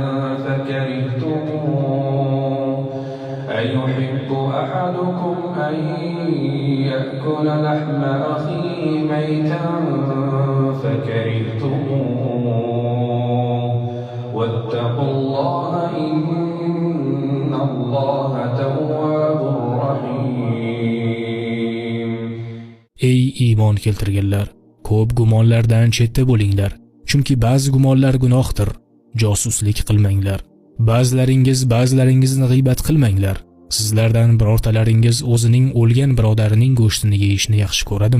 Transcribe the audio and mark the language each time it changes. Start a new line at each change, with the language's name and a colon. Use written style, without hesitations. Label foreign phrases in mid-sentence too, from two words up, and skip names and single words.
Arabic: فكرهتموه أيحب أحدكم أن يأكل لحم أخيه ميتا فكرهتموه واتقوا الله إن الله تواب رحيم.
Uzbek: Ey iymon keltirganlar, ko'p gumonlardan chetda bo'linglar, chunki ba'zi gumonlar gunohdir. Josuslik qilmanglar. Ba'zilaringizni g'iybat qilmanglar. Sizlardan birortalaringiz o'zining o'lgan birodarining go'shtini yeyishni yaxshi ko'radimi?